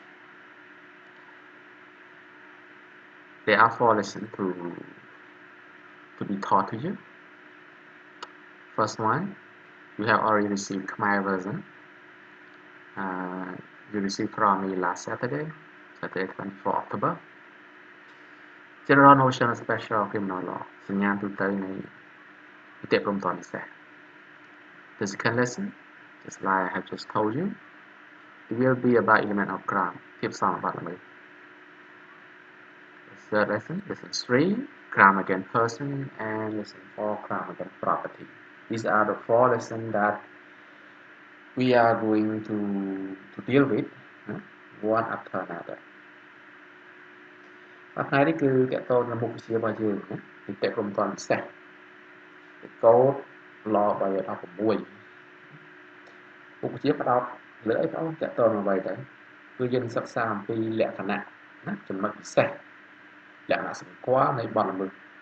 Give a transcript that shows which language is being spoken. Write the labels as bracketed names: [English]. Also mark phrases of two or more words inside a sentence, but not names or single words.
[English] There are 4 lessons to be taught to you. First one, you have already received Khmer version. You received from me last Saturday, 24 October. General notion of special criminal law. [Khmer] សញ្ញាទូទៅនៃនីតិព្រហ្មទណ្ឌពិសេស [English] The second lesson, just like I have just told you, it will be about element of crime. [Khmer] ភាពសមបត្តិល្មើស [English] The third lesson, lesson 3, crime against person, and lesson 4, crime against property. These are the 4 lessons that we are going to deal with one after another. [Khmer] ថ្ងៃនេះគឺតកតទៅនឹងមុខវិជ្ជារបស់យើងនីតិព្រហ្មទណ្ឌពិសេសកូដ Law 316មុខវិជ្ជាផ្ដោតលើអីបងតកតទៅនឹងអ្វីទៅគឺយើងសិក្សាអំពីលក្ខណៈណាចំណុចពិសេសលក្ខណៈសម្គាល់នៃបទល្មើស